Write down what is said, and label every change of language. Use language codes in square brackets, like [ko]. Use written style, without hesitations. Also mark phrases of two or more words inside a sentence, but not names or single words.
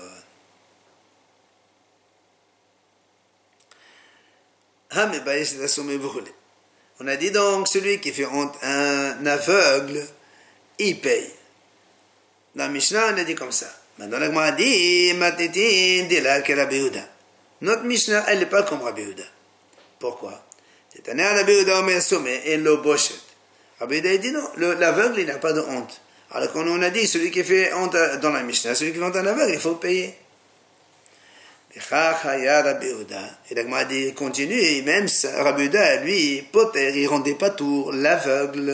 [fr] On a dit donc, celui qui fait honte à un aveugle, il paye. Dans Mishnah, on a dit comme ça. Maintenant, la Gemara dit, notre Mishnah, elle n'est pas comme Rabbi Yehuda. Pourquoi? C'est un Rabbi Yehuda, et le boshet. Rabbi Yehuda dit non, l'aveugle, il n'a pas de honte. Alors qu'on a dit, celui qui fait honte dans la Mishnah, celui qui fait honte à un aveugle, il faut payer. Et la Gemara dit, continue, et même Rabbi Yehuda, lui, poter, il rendait pas tour, l'aveugle.